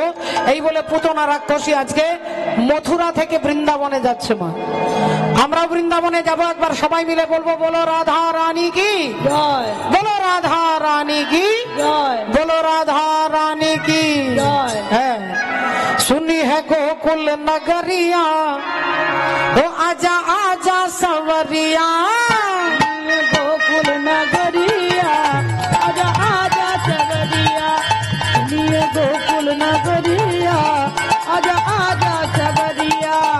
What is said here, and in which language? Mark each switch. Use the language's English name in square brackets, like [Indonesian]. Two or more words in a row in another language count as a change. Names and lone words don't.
[Bangla] এই বলে পুতনা রাক্ষসী আজকে মথুরা থেকে বৃন্দাবনে যাচ্ছে। মা, আমরাও বৃন্দাবনে যাব, একবার সবাই মিলে বলবো, বলো রাধা রানী কি জয়, বলো রাধা রানী কি জয়, বলো রাধা রানী কি জয়। হ্যাঁ, [Hindi] सुनी है गोकुल नगरिया, ओ आजा आजा सवरिया, गोकुल नगरिया, आजा आजा सवरिया, सुनिए गोकुल नगरिया, आजा आजा सवरिया।